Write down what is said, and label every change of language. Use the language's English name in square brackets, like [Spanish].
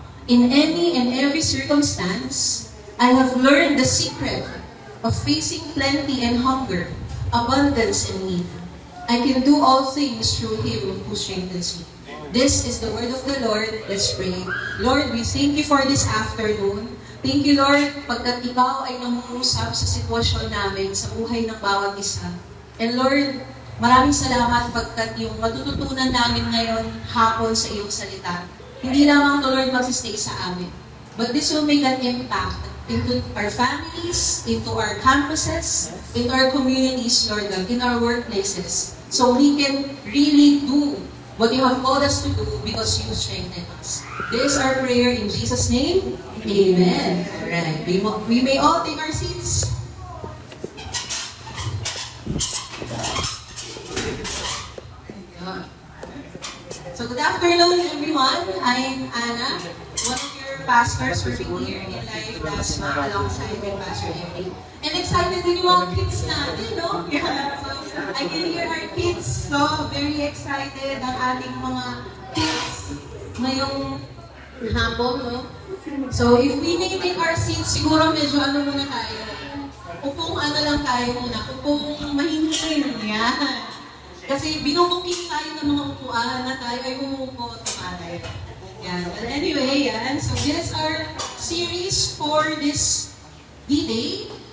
[English] In any and every circumstance, I have learned the secret of facing plenty and hunger, abundance and need. I can do all things through Him who strengthens me. This is the word of the Lord. Let's pray. Lord, we thank you for this afternoon. Thank you, Lord, [Filipino] pagkat ikaw ay nangungusap sa sitwasyon namin, sa buhay ng bawat isa. And Lord, maraming salamat pagkat yung matututunan namin ngayon hapon sa iyong salita. Hindi lamang to, Lord, magsistay sa amin, [English] but this will make an impact into our families, into our campuses, into our communities, Lord God, in our workplaces. So we can really do what you have called us to do because you strengthen us. This is our prayer in Jesus' name. Amen. Alright, we may all take our seats. So good afternoon, everyone. I'm Anna, one of your pastors working here in Life Dasma alongside with Pastor Emily. [Filipino] And excited din yung mga kids natin, no? [English] Yeah, so I can hear our kids. [Filipino] So very excited ang ating mga kids ngayong hapon, no? [English] So if we may take our seats, [Filipino] siguro medyo ano muna tayo. Upong ano lang tayo muna. Upong mahingin. Yan. Kasi binubuking tayo ng mga upuan na tayo ay umupo at tumatay. Yan. But anyway, yan. [English] So this is our series for this D-Day.